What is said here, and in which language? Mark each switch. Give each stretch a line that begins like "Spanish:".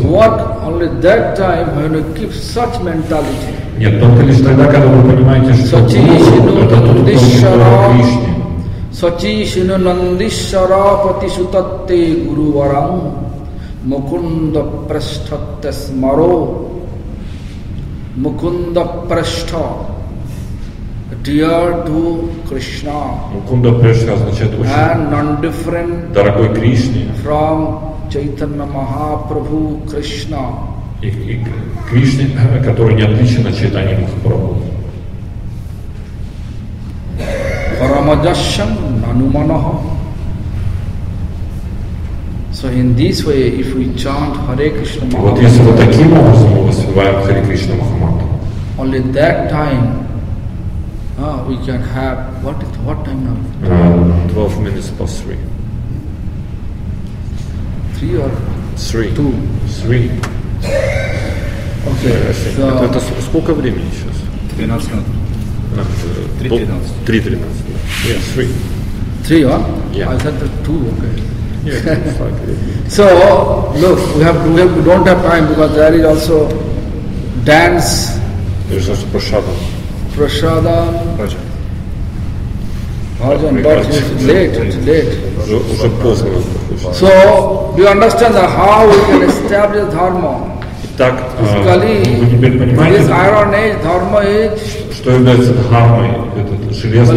English: Work only that time when you keep such mentality.
Russian: Нет, только лишь тогда, когда вы понимаете, что Гуру это тот, кто дорог Кришне.
Sanskrit: Sachi Shinu Nandishara Patishutatte Guru Varam Mukunda Prashthatte Smaro.
English: Mukunda Prashtha, dear to Krishna.
Russian: Мукунда Прештха означает
English: And
Russian: очень
English: non-different
Russian: дорогой Кришне.
English: from Chaitanya Mahaprabhu Krishna.
Russian: И Кришне, который не отличен от Чайтаньи Махапрабху.
Sanskrit: Paramajasham Nanumanaha.
English: So in this way, if we chant Hare Krishna
Russian: Вот если вот
English: Mahamantra,
Russian: таким образом мы воспеваем Харе Кришна Махамантру,
English: only that time we can have, what time now? 12 minutes past 3. 3 or 3. 2? 3. Okay,
Russian: Это
English: so
Russian: сколько времени сейчас? 12 минут. 3:13.
English: 3:13. Yeah, 3. 3, huh? Yeah. I said that 2, okay. Yeah, it's like So, look, we don't have time because there is also dance, there's also prashadam. prasada,
Russian: Баджан.
English: bhajan, but it's late.
Russian: Уже поздно.
English: So, do you understand how we can establish dharma?
Russian: Итак,
English: Physically,
Russian: вы теперь
English: in this
Russian: понимаете,
English: iron age, dharma is
Russian: что является дхармой, этот железный